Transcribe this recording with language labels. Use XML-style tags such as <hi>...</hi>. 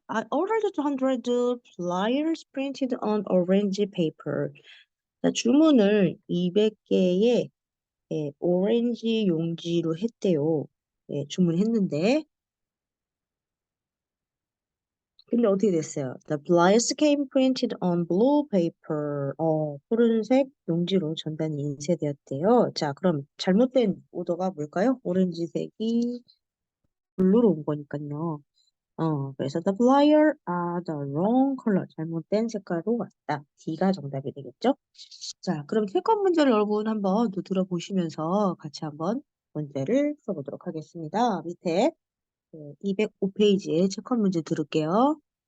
<en>I ordered 100 flyers printed on orange paper.</en> <ko>자, 주문을 200개의 오렌지 용지로 했대요. 예, 주문했는데, 근데 어떻게 됐어요?</ko> <en>The flyers came printed on blue paper.</en> <ko>푸른색 용지로 전단이 인쇄되었대요. 자, 그럼 잘못된 오더가 뭘까요? 오렌지색이 블루로 온 거니까요.</ko> <en>그래서 the flyer are the wrong color.</en> <ko>잘못된 색깔로 왔다. D가 정답이 되겠죠? 자, 그럼 세컨 문제를 여러분 한번 또 들어보시면서 같이 한번 문제를 써보도록 하겠습니다. 밑에 205페이지에 세컨 문제 들을게요.</ko>